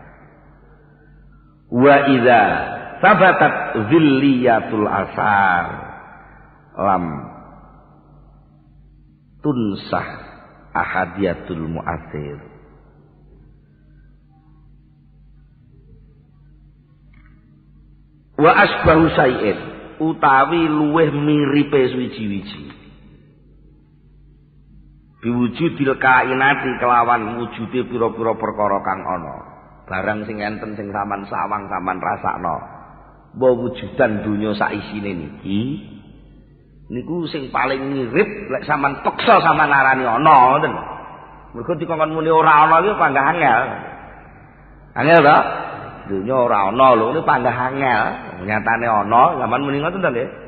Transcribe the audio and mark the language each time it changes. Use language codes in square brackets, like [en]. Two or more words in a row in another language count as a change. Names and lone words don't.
[ar] وإذا ثبتت ظلية الآثار لم تنسخ أحدية المؤثر وأشبه شيء [jv] utawi luweh miripe suwiji-wiji [ar] بوجود الكائنات [jv] kelawan wujude pira-pira perkara kang ana barang sing enten sing sampean sawang sampean rasakno [ar] ووجودا [jv] donya sak isine niki niku sing paling mirip lek sampean peksa sampean narani ana ngoten mergo dikongkon muni ora ana iki panggah angel to donya ora ana lho ini panggah angel nyatane ana sampean muni ngoten to nggih